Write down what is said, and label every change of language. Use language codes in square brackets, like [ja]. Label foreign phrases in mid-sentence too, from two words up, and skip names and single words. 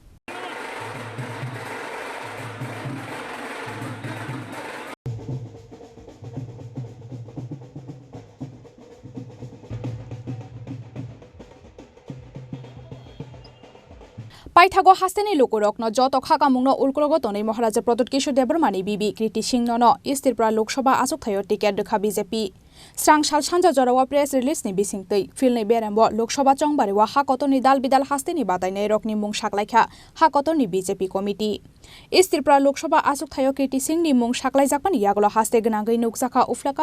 [trp] पाइथागो हास्तेनि लोकुरकनो जत खाकामुंनो उल्कुरगो तनै महाराजा प्रदुत किशोर देवबर्मानि बिबि कीर्ति सिंह नो इस त्रिपुरा लोकसभा आसुकथायो टिकेट रखा बीजेपी स्रांसाल सानजा जरावा प्रेस रिलीज नि बिसिंगतै फिलनै बेरामबो लोकसभा चंबारिवा हाकतनि दाल बिदाल हास्तेनि बादायनाय रकनि मुं साकलायखा हाकतनि बीजेपी कमिटि इस त्रिपुरा लोकसभा आसुकथायो कीर्ति सिंह नि मुं साकलायजाकमानि यागलो हास्ते गोनांगै नुकजाखा उफ्लाका